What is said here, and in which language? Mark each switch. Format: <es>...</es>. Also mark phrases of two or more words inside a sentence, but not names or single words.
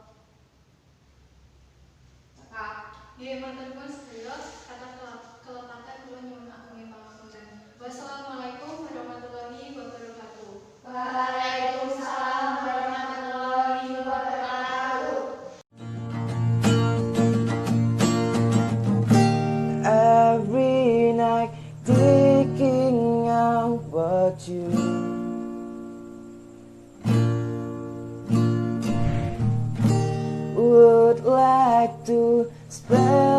<jv>Cekap. Nggih, matur nuwun sedaya kata kelepatan kula nyuwun agunging pangapunten.</jv> <ar>والسلام عليكم ورحمة الله وبركاته. وعليكم السلام ورحمة الله وبركاته.</ar> <en>Every night thinking about you. Would like to spend</en>